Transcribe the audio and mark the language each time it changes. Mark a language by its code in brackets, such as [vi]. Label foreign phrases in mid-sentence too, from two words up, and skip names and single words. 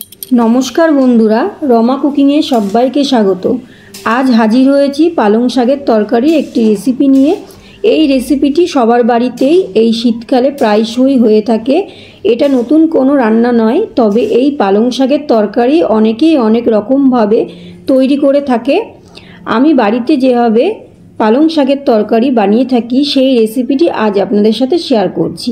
[bn] নমস্কার বন্ধুরা রমা কুকিংয়ে সবাইকে স্বাগত। আজ হাজির হয়েছি পালং শাকের তরকারি একটি রেসিপি নিয়ে। এই রেসিপিটি সবার বাড়িতেই এই শীতকালে প্রায়শই হয়ে থাকে। এটা নতুন কোনো রান্না নয়, তবে এই পালং শাকের তরকারি অনেকেই অনেক রকমভাবে তৈরি করে থাকে। আমি বাড়িতে যেভাবে পালং শাকের তরকারি বানিয়ে থাকি সেই রেসিপিটি আজ আপনাদের সাথে শেয়ার করছি।